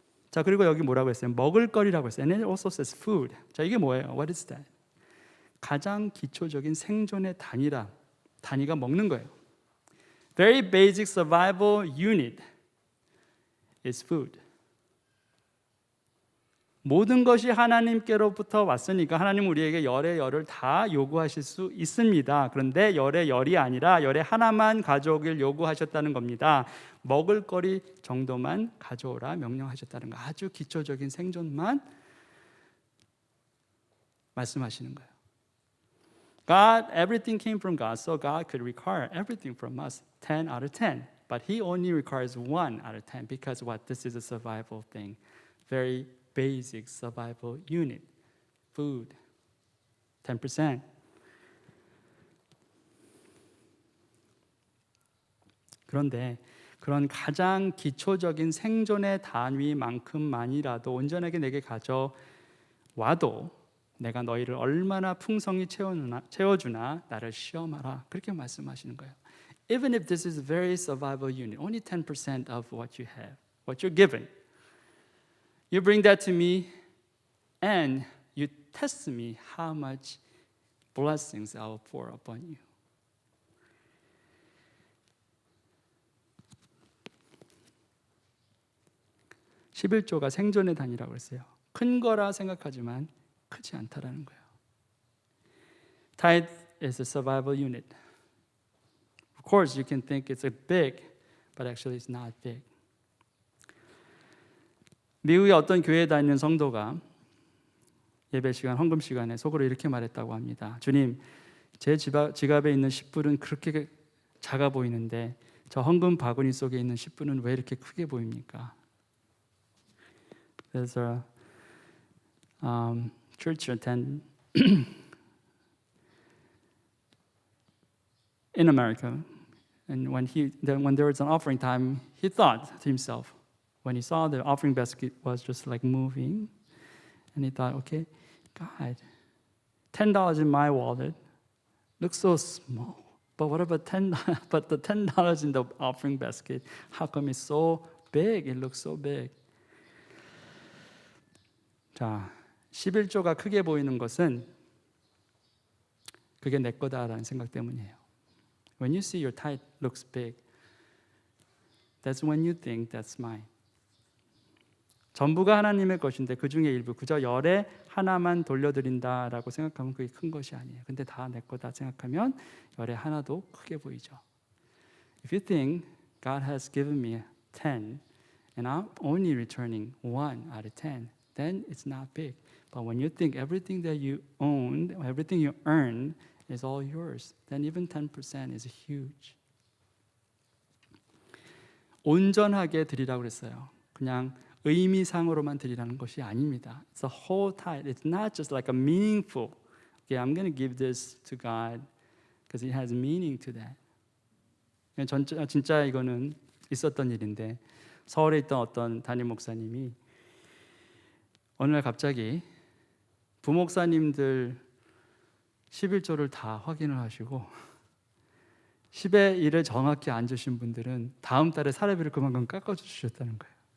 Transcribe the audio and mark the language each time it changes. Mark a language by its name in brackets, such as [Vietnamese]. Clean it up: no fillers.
[Korean] 자, 그리고 여기 뭐라고 했어요? 먹을거리라고 했어요. [English] And it also says food. [Korean] 자, 이게 뭐예요? [English] What is that? [Korean] 가장 기초적인 생존의 단위가 먹는 거예요. [English] Very basic survival unit is food. [Korean] 모든 것이 하나님께로부터 왔으니까 하나님 우리에게 열의 열을 다 요구하실 수 있습니다. 그런데 열의 열이 아니라 열의 하나만 가져오길 요구하셨다는 겁니다. 먹을거리 정도만 가져오라 명령하셨다는 거. 아주 기초적인 생존만 말씀하시는 거예요. [English] God, everything came from God, so God could require everything from us, 10 out of 10. But He only requires 1 out of 10 because what? This is a survival thing. Very basic survival unit. Food, 10%. [Korean] 그런데 그런 가장 기초적인 생존의 단위만큼만이라도 온전하게 내게 가져와도 내가 너희를 얼마나 풍성히 채워주나 나를 시험하라. 그렇게 말씀하시는 거예요. [English] Even if this is a very survival unit, only 10% of what you have, what you're given. You bring that to me and you test me how much blessings I will pour upon you. [Korean] (11조가) 생존의 단위라고 했어요. 큰 거라 생각하지만 크지 않다라는 거예요. [English] Tithe is a survival unit. Of course, you can think it's big, but actually it's not big. [Korean] 미국의 어떤 교회에 다니는 성도가 예배 시간, 헌금 시간에 속으로 이렇게 말했다고 합니다. 주님, 제 지갑에 있는 10불은 그렇게 작아 보이는데 저 헌금 바구니 속에 있는 10불은 왜 이렇게 크게 보입니까? [English] There's a church attend in America, and when there was an offering time, he thought to himself, when he saw the offering basket was just like moving, and he thought, okay, God, $10 in my wallet looks so small. But what about but the $10 in the offering basket? How come it's so big? It looks so big. [Korean] 자, 11조가 크게 보이는 것은 그게 내 거다라는 생각 때문이에요. [English] When you see your tithe looks big, that's when you think that's mine. [Korean] 전부가 하나님의 것인데 그 중에 일부 그저 열에 하나만 돌려드린다라고 생각하면 그게 큰 것이 아니에요. 근데 다 내 거다 생각하면 열에 하나도 크게 보이죠. [English] If you think God has given me 10 and I'm only returning 1 out of 10, then it's not big. But when you think everything that you own, everything you earn is all yours, then even 10% is huge. [Korean] 온전하게 드리라고 그랬어요. 그냥 의미상으로만 드리라는 것이 아닙니다. [English] It's a whole tithe. It's not just like a meaningful. Okay, I'm going to give this to God because it has meaning to that. [Korean] 진짜 이거는 있었던 일인데 서울에 있던 어떤 담임 목사님이 어느 날 갑자기 부목사님들 11조를 다 확인을 하시고 10의 1을 정확히 안 주신 분들은 다음 달에 사례비를 그만큼 깎아주셨다는 거예요.